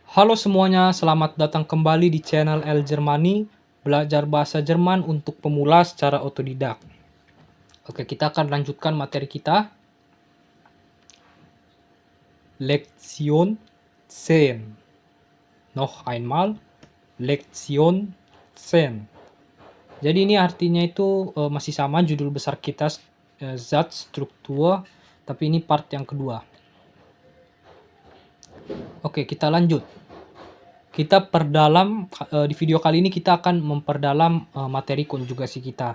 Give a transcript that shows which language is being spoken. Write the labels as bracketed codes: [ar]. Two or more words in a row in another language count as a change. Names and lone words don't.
[id] Halo semuanya, selamat datang kembali di channel L Germany, belajar bahasa Jerman untuk pemula secara otodidak. Oke, kita akan lanjutkan materi kita. Lektion 10. [de] Noch einmal, Lektion 10. [id] Jadi ini artinya itu masih sama judul besar kita, Satzstruktur, tapi ini part yang kedua. Oke, kita lanjut. Kita perdalam di video kali ini kita akan memperdalam materi konjugasi kita.